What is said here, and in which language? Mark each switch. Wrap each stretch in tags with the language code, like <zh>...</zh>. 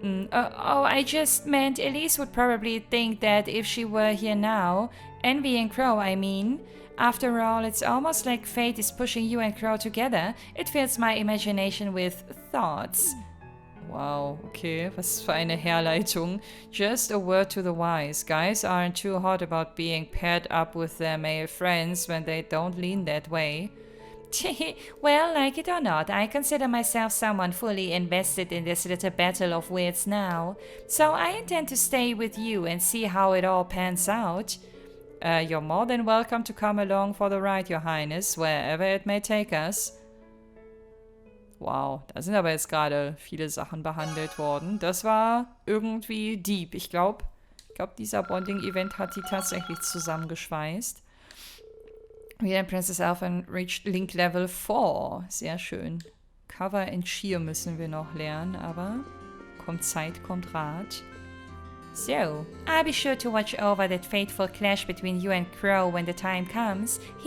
<en>I just meant Elise would probably think that if she were here now, envying Crow, I mean. After all, it's almost like fate is pushing you and Crow together. It fills my imagination with thoughts.</en> <de>Wow, okay, was für eine Herleitung.</de> <en>Just a word to the wise. Guys aren't too hot about being paired up with their male friends when they don't lean that way. Well, like it or not, I consider myself someone fully invested in this little battle of wits now. So I intend to stay with you and see how it all pans out. You're more than welcome to come along for the ride, Your Highness, wherever it may take us.</en> <de>Wow, da sind aber jetzt gerade viele Sachen behandelt worden. Das war irgendwie deep. Ich glaube, dieser Bonding-Event hat die tatsächlich zusammengeschweißt.</de> <en>We and Princess Elfin reached Link Level 4.</en> <de>Sehr schön. Cover and Sheer müssen wir noch lernen, aber kommt Zeit, kommt Rat.</de> <en>So, I'll be sure to watch over that fateful clash between you and Crow when the time comes.</en>